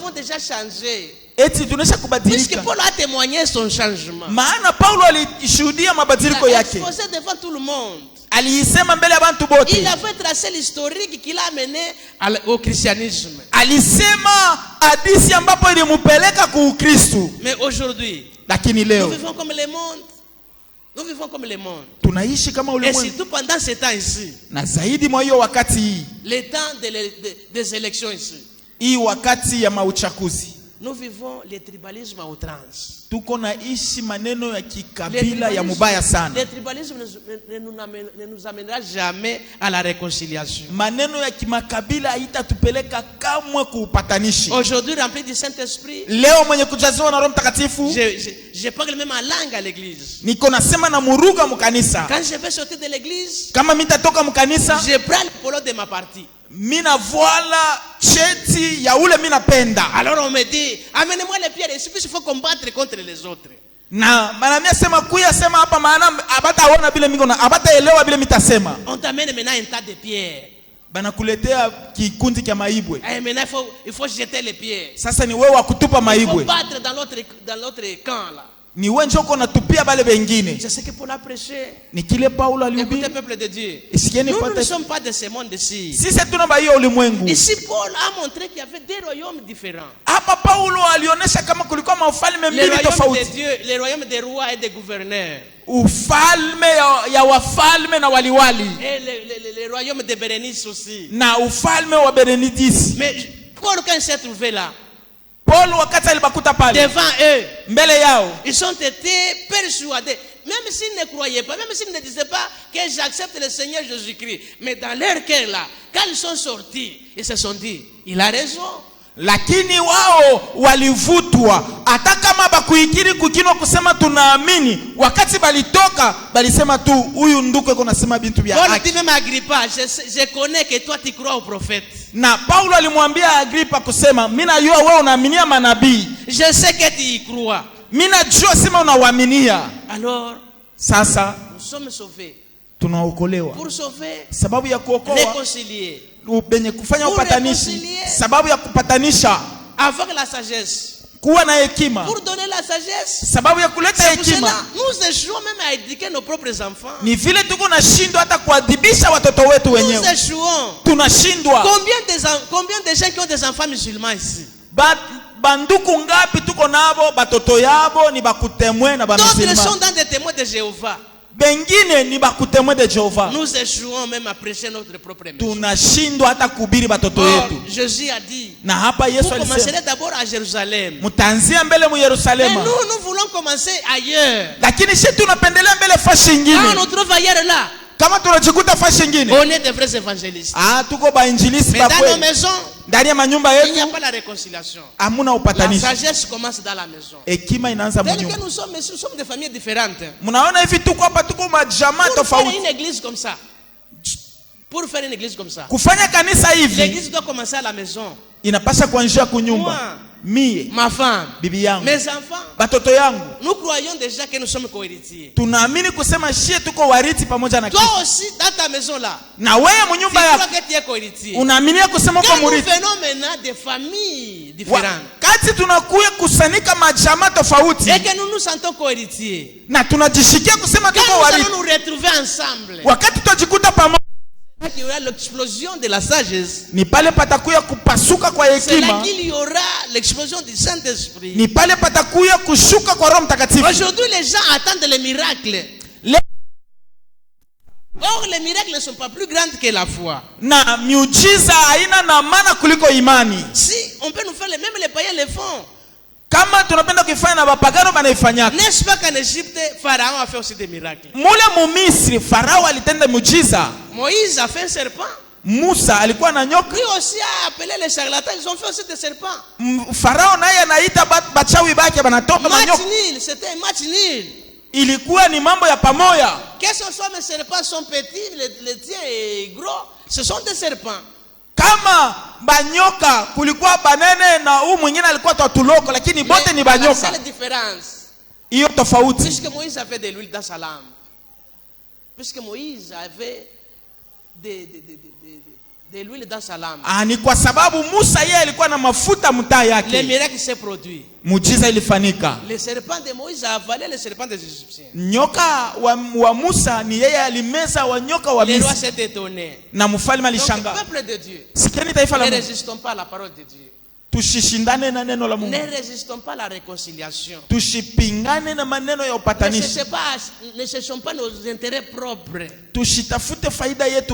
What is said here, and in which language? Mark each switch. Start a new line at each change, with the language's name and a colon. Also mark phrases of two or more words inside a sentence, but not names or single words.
French: avons déjà changé?
Swahili: eti tunesha
French: Puisque
Swahili: kubadilika.
French: Paul a témoigné son changement.
Swahili: Maana Paulo alishuhudia
French: Il
Swahili: mabadiliko
French: a
Swahili: yake,
French: exposé devant tout le monde.
Swahili: aliisema mbele ya bantu bote,
French: Il avait tracé l'historique qui l'a amené au christianisme.
Swahili: alisema hadithi ambapo ilimupeleka ku Ukristo.
French: Mais aujourd'hui,
Swahili: Lakini
French: nous
Swahili: leo
French: vivons comme le monde. Nous vivons comme le monde.
Swahili: tunaishi kama
French: Et
Swahili: ulimwengu,
French: surtout pendant ces temps ici,
Swahili: na zaidi mwa hiyo wakati hii
French: les temps des élections ici,
Swahili: hii wakati ya mauchaguzi,
French: nous vivons le tribalisme à outrance.
Swahili: tuko naishi maneno ya kikabila ya mubaya sana.
French: Le tribalisme ne nous amènera jamais à la réconciliation.
Swahili: Maneno ya kimakabila haitatupeleka kamwe kuupatanishi.
French: Aujourd'hui, rempli du Saint-Esprit,
Swahili: Leo mwenye kujaziwa na Roho Mtakatifu,
French: je parle même en langue à l'église.
Swahili: niko nasema na muruga mukanisa.
French: Quand je vais sortir de l'église,
Swahili: Kama mitatoka mukanisa,
French: je prends le polo de ma partie.
Swahili: mina voila cheti ya ule mina penda.
French: Alors on me dit, amenez-moi les pierres ici, puisqu'il faut combattre contre les autres.
Swahili: Na manamia sema kuya sema hapa, maana abataona vile miko na abataelewa vile mitasema.
French: On t'amène maintenant un tas de pierres.
Swahili: Banakuletea kikundi kya maibwe.
French: Et maintenant il faut jeter les pierres.
Swahili: Sasa ni wewe wa kutupa
French: Il faut
Swahili: maibwe,
French: battre dans l'autre camp là.
Swahili: ni wewe njoo unatupia bale bengine.
French: C'est ce que Paul a prêché.
Swahili: Ni kile Paulo
French: Écoutez,
Swahili: alihubiri.
French: peuple de Dieu.
Swahili: Isikieni
French: Nous ne
Swahili: pote,
French: sommes pas de ce monde ici.
Swahili: sisi hatuna ba hiyo ulimwengu.
French: Ici, Paul a montré qu'il y avait des royaumes différents.
Swahili: Hapa Paulo alionyesha kama kulikuwa mafalme
French: Le
Swahili: mbili
French: royaume de
Swahili: tofauti.
French: Dieu, le royaume des rois et des gouverneurs.
Swahili: Ufalme ya wafalme na waliwali,
French: Et le royaume de Bérénice aussi.
Swahili: na ufalme wa Benedisi.
French: Mais Paul, quand il s'est trouvé là,
Swahili: Paulo wakati alibakuta pale
French: devant eux,
Swahili: mbele yao,
French: ils ont été persuadés. Même s'ils ne croyaient pas, même s'ils ne disaient pas que j'accepte le Seigneur Jésus-Christ. Mais dans leur cœur là, quand ils sont sortis, ils se sont dit, il a raison.
Swahili: lakini wao walivutwa. Hata kama bakuikiri kukinwa kusema tunaamini, wakati balitoka balisema tu huyu nduku eko nasema bintu vya
French: Paul
Swahili: haki.
French: dit même à Agrippa, je connais que toi tu crois au prophète.
Swahili: Na Paulo alimwambia Agripa kusema, mimi najua wewe unaaminia manabii,
French: Je sais que tu y crois.
Swahili: mimi najua sema unawaaminia.
French: Alors,
Swahili: Sasa
French: nous sommes sauvés.
Swahili: tunaokolewa
French: Pour sauver,
Swahili: sababu ya kuokoa,
French: réconcilier,
Swahili: benye kufanya
French: Pour
Swahili: upatanishi
French: reconcilier.
Swahili: sababu ya kupatanisha,
French: avoir la sagesse.
Swahili: kuwa na hekima
French: Pour donner la sagesse.
Swahili: sababu ya kuleta
French: C'est pour cela,
Swahili: hekima.
French: nous échouons même à éduquer nos propres enfants.
Swahili: Ni vile tuko nashindwa hata kuadhibisha watoto wetu
French: Nous
Swahili: wenyewe,
French: échouons.
Swahili: tunashindwa.
French: Combien de gens qui ont des enfants musulmans ici?
Swahili: Banduku ngapi tuko nabo batoto yabo ni bakutemwe na
French: D'autres sont
Swahili: bamusulmani,
French: dans des témoins de Jéhovah.
Swahili: bengine ni bakutemwe de Jehova.
French: Nous échouons même à prêcher notre propre message.
Swahili: Tunashindwa hata kuhubiri batoto
French: Or,
Swahili: yetu.
French: Jésus a dit,
Swahili: Na hapa Yesu
French: vous
Swahili: alisema
French: commencerez d'abord à Jérusalem.
Swahili: mutaanzia mbele mu
French: Mais
Swahili: Yerusalema,
French: nous voulons commencer ailleurs.
Swahili: lakini sisi tunapendelea mbele fashi
French: Quand on
Swahili: nyingine.
French: nous trouve ailleurs là,
Swahili: Kama tunajikuta fashi nyingine,
French: on est des vrais évangélistes.
Swahili: tuko bainjilisi
French: Mais dans nos
Swahili: bakwe.
French: maisons,
Swahili: Ndani ya manyumba
French: il n'y a
Swahili: yetu
French: pas la réconciliation.
Swahili: hamuna
French: La
Swahili: upatanisho.
French: sagesse commence dans la maison.
Swahili: Hekima inaanza
French: Tel que
Swahili: mnyumba.
French: nous sommes des familles différentes.
Swahili: Mnaona hivi tuko hapa, tuko majamaa
French: Pour faire
Swahili: tofauti.
French: une église comme ça,
Swahili: Kufanya kanisa hivi
French: l'église doit commencer à la maison.
Swahili: inapasha kuanzia kunyumba.
French: Moi,
Swahili: Mie,
French: ma femme,
Swahili: bibi yangu,
French: mes enfants,
Swahili: batoto yangu,
French: nous croyons déjà que nous sommes co-héritiers.
Swahili: tunaamini kusema shie tuko wariti pamoja na
French: Toi
Swahili: Kristo.
French: aussi, dans ta maison là,
Swahili: Na wewe
French: tu
Swahili: mnyumba
French: crois
Swahili: yako
French: que tu es co-héritier.
Swahili: unaaminia kusema kwa
French: Quand nous
Swahili: muriti.
French: venons maintenant des familles différentes
Swahili: Wakati tunakuya kusanika majamaa tofauti
French: et que nous nous sentons co-héritiers,
Swahili: na tunajishikia kusema
French: quand
Swahili: tuko
French: nous
Swahili: wariti,
French: allons nous retrouver ensemble,
Swahili: wakati tutajikuta pamoja,
French: il y aura l'explosion de la sagesse.
Swahili: ni pale patakuya kupasuka kwa
French: C'est là
Swahili: hekima,
French: qu'il y aura l'explosion du Saint-Esprit.
Swahili: ni pale patakuya kushuka kwa Roho Mtakatifu.
French: Aujourd'hui, les gens attendent les miracles. Le- Or, les miracles ne sont pas plus grands que la foi.
Swahili: Na miujiza haina na maana kuliko imani.
French: Si, on peut nous faire même les païens le font.
Swahili: Kama tunapenda kuifanya na bapagano banaifanyaka.
French: N'est-ce pas qu'en Égypte, Pharaon a fait aussi des miracles?
Swahili: Mule mumisri Farao alitenda miujiza.
French: Moïse a fait un serpent.
Swahili: Musa alikuwa na nyoka.
French: Lui aussi a appelé les charlatans. Ils ont fait aussi des serpents.
Swahili: Farao naye anaita bachawi bake banatoka na
French: Match
Swahili: nyoka.
French: nul, c'était un match nul.
Swahili: Ilikuwa ni mambo ya pamoja.
French: Que ce soit mes serpents sont petits, les tiens est gros, ce sont des serpents.
Swahili: Kama banyoka kulikuwa banene na huu mwingine alikuwa tatuloko, lakini bote ni
French: la
Swahili: banyoka.
French: seule différence,
Swahili: Hiyo tofauti.
French: puisque Moïse avait de l'huile dans sa lampe, puisque Moïse avait de l'huile dans sa lampe,
Swahili: Ni kwa sababu Musa yeye alikuwa na mafuta mtaa
French: les
Swahili: yake.
French: miracles s'est produit.
Swahili: Muujiza ilifanyika.
French: Le serpent de Moïse a avalé le serpent des Égyptiens.
Swahili: Nyoka wa Musa ni yeye alimeza wa nyoka wa
French: Les rois
Swahili: Misri.
French: s'étaient étonnés.
Swahili: Na mfalme
French: Donc,
Swahili: alishangaa.
French: peuple de Dieu,
Swahili: Sikieni taifa la
French: ne
Swahili: Mungu.
French: résistons pas à la parole de Dieu.
Swahili: Tushishindane na neno la
French: Ne
Swahili: Mungu.
French: résistons pas à la réconciliation.
Swahili: Tushipingane na maneno ya upatanisho.
French: Ne cherchons pas nos intérêts propres.
Swahili: Tushitafute faida yetu